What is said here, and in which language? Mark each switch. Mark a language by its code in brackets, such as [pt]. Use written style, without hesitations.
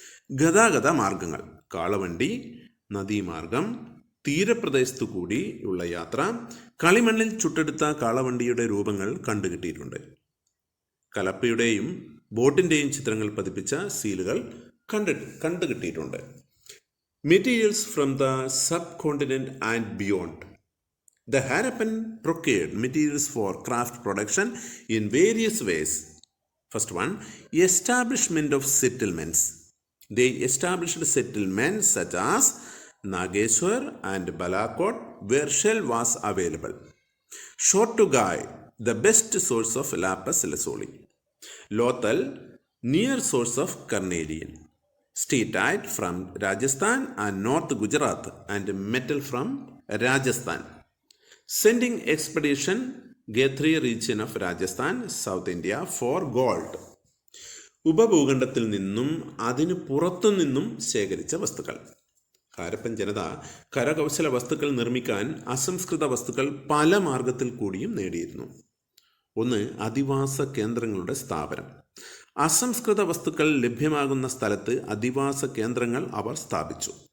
[ml] ഗതാഗത മാർഗങ്ങൾ: കാളവണ്ടി, നദീമാർഗം, തീരപ്രദേശത്തു കൂടിയുള്ള യാത്ര. കളിമണ്ണിൽ ചുട്ടെടുത്ത കാളവണ്ടിയുടെ രൂപങ്ങൾ കണ്ടുകിട്ടിയിട്ടുണ്ട്. കലപ്പയുടെയും ബോട്ടിൻ്റെയും ചിത്രങ്ങൾ പതിപ്പിച്ച സീലുകൾ കണ്ടുകിട്ടിയിട്ടുണ്ട്. [en] Materials from the subcontinent and beyond. The Harappan procured materials for craft production in various ways. First one, establishment of settlements. They established settlements such as Nageshwar and Balakot where shell was available. Shortugai, the best source of lapis lazuli. Lothal, near source of carnelian. Steatite from Rajasthan and North Gujarat and metal from Rajasthan. Sending expedition Gathri region of Rajasthan, South India for gold. [ml] ഉപഭൂഖണ്ഡത്തിൽ നിന്നും അതിന് പുറത്തു നിന്നും ശേഖരിച്ച വസ്തുക്കൾ. ഹാരപ്പൻ ജനത കരകൗശല വസ്തുക്കൾ നിർമ്മിക്കാൻ അസംസ്കൃത വസ്തുക്കൾ പല മാർഗത്തിൽ കൂടിയും നേടിയിരുന്നു. ഒന്ന്, അധിവാസ കേന്ദ്രങ്ങളുടെ സ്ഥാപനം. അസംസ്കൃത വസ്തുക്കൾ ലഭ്യമാകുന്ന സ്ഥലത്ത് അധിവാസ കേന്ദ്രങ്ങൾ അവർ സ്ഥാപിച്ചു.